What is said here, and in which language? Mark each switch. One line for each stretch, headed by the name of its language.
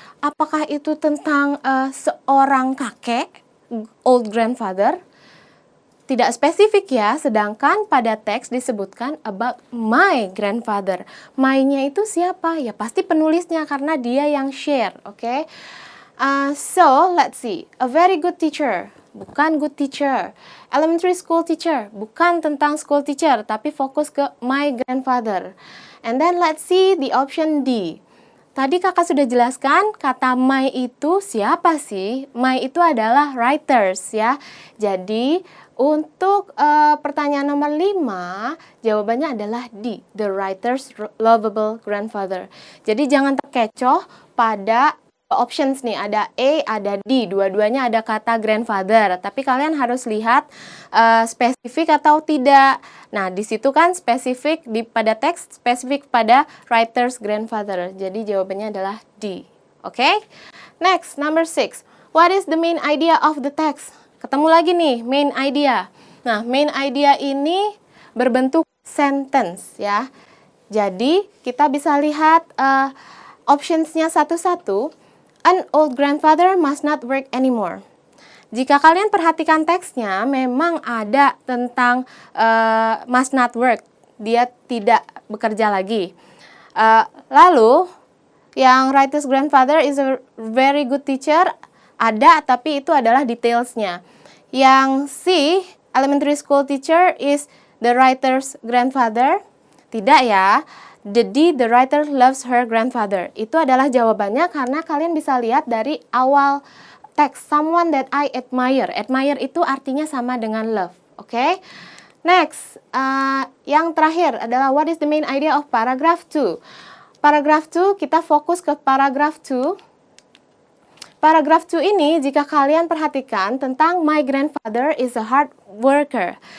Indonesian: Apakah itu tentang seorang kakek,
English: old grandfather?
Indonesian: Tidak spesifik ya, sedangkan pada teks disebutkan
English: about my grandfather.
Indonesian: My-nya itu siapa? Ya pasti penulisnya karena dia yang share, oke?
English: So, let's see. A very good teacher.
Indonesian: Bukan
English: good teacher. Elementary school teacher,
Indonesian: bukan tentang
English: school teacher,
Indonesian: tapi fokus ke
English: my grandfather. And then let's see the option D.
Indonesian: Tadi kakak sudah jelaskan kata my itu siapa sih? My itu adalah writers ya. Jadi untuk pertanyaan nomor 5, jawabannya adalah D,
English: the writer's lovable grandfather.
Indonesian: Jadi jangan terkecoh pada options nih, ada A, ada D, dua-duanya ada kata grandfather. Tapi kalian harus lihat spesifik atau tidak. Nah, di situ kan spesifik pada teks, spesifik pada writer's grandfather. Jadi jawabannya adalah D.
English: Oke? Next, number 6. What is the main idea of the text?
Indonesian: Ketemu lagi nih, main idea. Nah, main idea ini berbentuk sentence ya. Jadi, kita bisa lihat optionsnya satu-satu.
English: An old grandfather must not work anymore.
Indonesian: Jika kalian perhatikan teksnya, memang ada tentang
English: must not work.
Indonesian: Dia tidak bekerja lagi. Lalu, yang
English: writer's grandfather is a very good teacher,
Indonesian: ada, tapi itu adalah detailsnya. Yang
English: C, elementary school teacher is the writer's grandfather,
Indonesian: tidak ya.
English: The D, the writer loves her grandfather.
Indonesian: Itu adalah jawabannya karena kalian bisa lihat dari awal teks.
English: Someone that I admire. Admire
Indonesian: itu artinya sama dengan
English: love. Oke? Next,
Indonesian: yang terakhir adalah
English: what is the main idea of paragraph 2? Paragraph 2,
Indonesian: kita fokus ke
English: paragraph 2. Paragraph 2
Indonesian: ini jika kalian perhatikan tentang
English: my grandfather is a hard worker.